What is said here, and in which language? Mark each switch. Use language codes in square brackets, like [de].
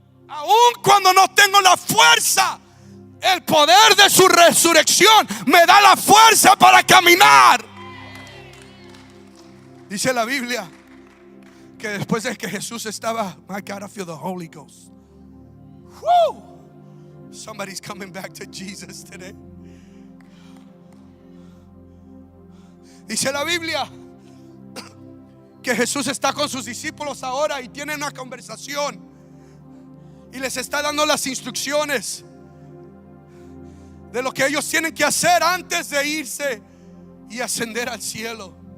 [es] Aun cuando no tengo la fuerza, el poder de su resurrección me da la fuerza para caminar. Dice la Biblia que después de que Jesús estaba, [en] my God, I feel the Holy Ghost. Woo! Somebody's coming back to Jesus today. [es] Dice la Biblia que Jesús está con sus discípulos ahora y tiene una conversación. Y les está dando las instrucciones de lo que ellos tienen que hacer antes de irse y ascender al cielo.